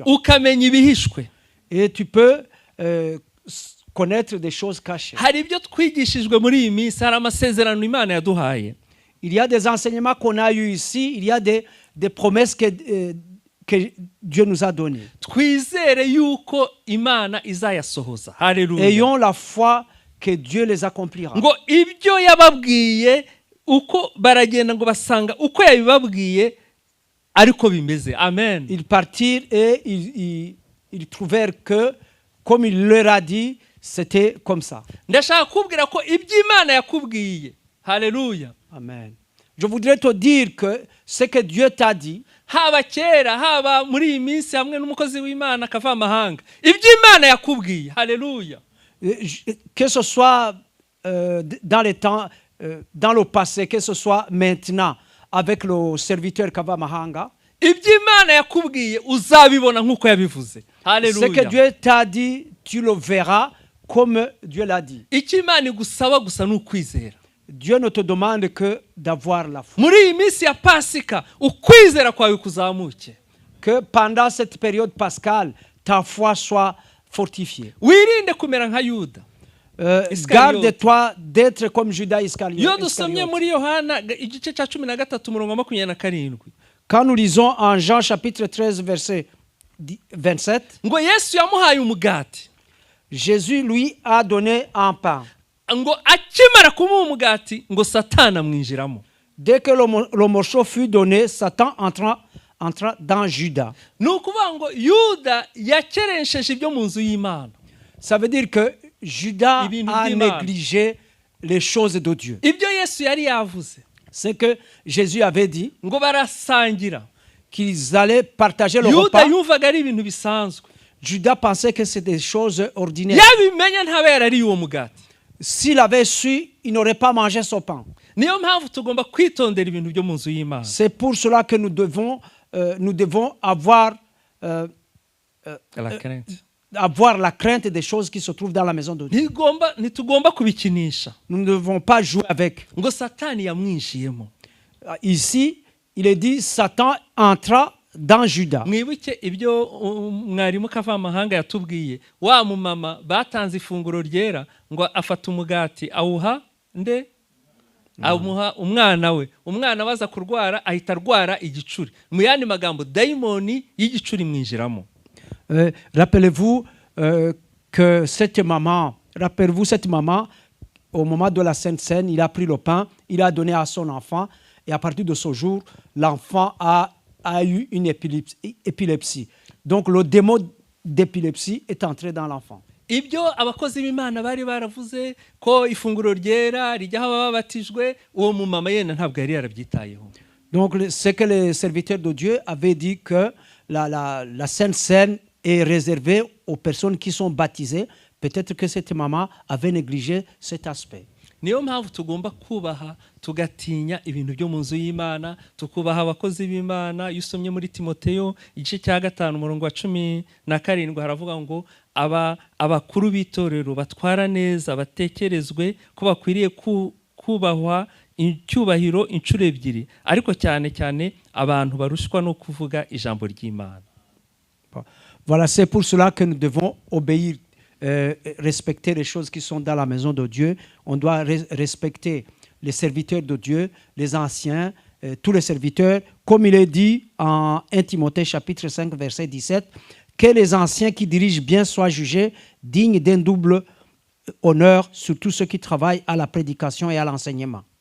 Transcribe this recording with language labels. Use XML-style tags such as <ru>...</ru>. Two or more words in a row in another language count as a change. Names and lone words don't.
<rw>Ukamenya ibihishwe.</rw> <fr>Et tu peux connaître des choses cachées.</fr> <rw>Hari ibyo twigishijwe muri iyi minsi, hari amasezerano Imana yaduhaye.</rw> <fr>Il y a des enseignements qu'on a eu ici, il y a des promesses que Dieu nous a données.</fr> <rw>Twizere yuko Imana izayasohoza. Haleluya.</rw> <fr>Ayons la foi que Dieu les accomplira.</fr> <rw>Ngo ibyo yababwiye uko baragenda ngo basanga uko yabibabwiye ariko bimeze. Amen.</rw> <fr>Ils partirent et ils trouvèrent que comme il leur a dit, c'était comme ça.</fr> <rw>Ndashaka kubwira ko ibyo Imana yakubwiye. Haleluya. Amen.</rw> <fr>Je voudrais te dire que ce que Dieu t'a dit,</fr> <rw>haba kera haba muri iyi minsi hamwe n'umukozi w'Imana akava amahanga, ibyo Imana yakubwiye. Haleluya.</rw> <fr>Que ce soit dans les temps, dans le passé, que ce soit maintenant avec le serviteur Kava Mahanga,</fr> <rw>ibyo Imana yakubwiye uzabibona nkuko yabivuze. Haleluya.</rw> <fr>Ce que Dieu t'a dit, tu le verras comme Dieu l'a dit.</fr> <rw>Icyo Imana igusaba gusa n'ukwizera.</rw> <fr>Dieu ne te demande que d'avoir la foi.</fr> <rw>Muri iyi minsi ya Pasika ukwizera kwawe kuzamuke.</rw> <fr>Que pendant cette période pascale, ta foi soit fortifiée.</fr> <rw>Wirinde kumera nka Yuda.</rw> <fr>Garde-toi d'être comme Judas Iscariote.</fr> <rw>Iyo dusomye muri Yohana igice cya 13 umurongo wa 27.</rw> <fr>Quand nous lisons en Jean chapitre 13 verset 27,</fr> <rw>ngo Yesu yamuhaye umugati.</rw> <fr>Jésus lui a donné un pain.</fr> <rw>Ngo akimara kumuha umugati ngo Satana amwinjiramo.</rw> <fr>Dès que le morceau fut donné, Satan entra dans Judas.</fr> <rw>Nukuvuga ngo Yuda yakerensheje ibyo mu nzu y'Imana.</rw> <fr>Ça veut dire que Judas a négligé les choses de Dieu.</fr> <rw>Ibyo Yesu yari yavuze.</rw> <fr>C'est que Jésus avait dit</fr> <rw>ngo barasangira,</rw> <fr>qu'ils allaient partager le repas.</fr> <rw>Yuda yumvaga ari ibintu bisanzwe.</rw> <fr>Judas pensait que c'était des choses ordinaires.</fr> <rw>Yabimenya ntaba yarariye uwo mugati.</rw> <fr>S'il avait su, il n'aurait pas mangé son pain.</fr> <rw>Niyo mpamvu tugomba kwitondera ibintu byo mu nzu y'Imana.</rw> <fr>C'est pour cela que nous devons avoir la crainte des choses qui se trouvent dans la maison de Dieu.</fr> <rw>Ntitugomba kubikinisha.</rw> <fr>Nous ne devons pas jouer avec.</fr> <rw>Ngo Satani yamwinjiyemo.</rw> <fr>Ici, il est dit Satan entra dans Judas.</fr> <rw>Mwibuke ibyo mwarimu Kavamahanga yatubwiye, wa mumama batanze ifunguro ryera ngo afata umugati awuha nde amuha umwana we. Umwana baza kurwara ahita arwara igicuri. Mu yandi magambo daimoni y'igicuri mwinjiramo.</rw> <fr>Rappelez-vous que cette maman, au moment de la Sainte Seine, il a pris le pain, il a donné à son enfant, et à partir de ce jour, l'enfant a eu une épilepsie. Donc le démon d'épilepsie est entré dans l'enfant.</fr> <rw>ibyo abakozi b'Imana bari baravuze ko ifunguro ryera rijyaho ababatijwe uwo mu mama yena ntabwo yari yarabyitayeho.</rw> <fr>Donc c'est que les serviteurs de Dieu avaient dit que la Sainte Seine est réservée aux personnes qui sont baptisées. Peut-être que cette maman avait négligé cet aspect.</fr> <rw>Niyo mpamvu tugomba kubaha tugatinya ibintu byo mu nzu y'Imana, tukubaha abakozi b'Imana. Iyo usomye muri Timoteyo igice cya 5 umurongo wa 17 haravuga ngo abakuru b'itorero batwara neza batekerezwe ko bakwiriye kubahwa icyubahiro inshuro ebyiri, ariko cyane cyane abantu barushwa no kuvuga ijambo ry'Imana.</rw> <fr>Voilà, c'est pour cela que nous devons obéir, respecter les choses qui sont dans la maison de Dieu. On doit respecter les serviteurs de Dieu, les anciens, tous les serviteurs, comme il est dit en 1 Timothée chapitre 5 verset 17, que les anciens qui dirigent bien soient jugés dignes d'un double honneur, surtout ceux qui travaillent à la prédication et à l'enseignement.</fr>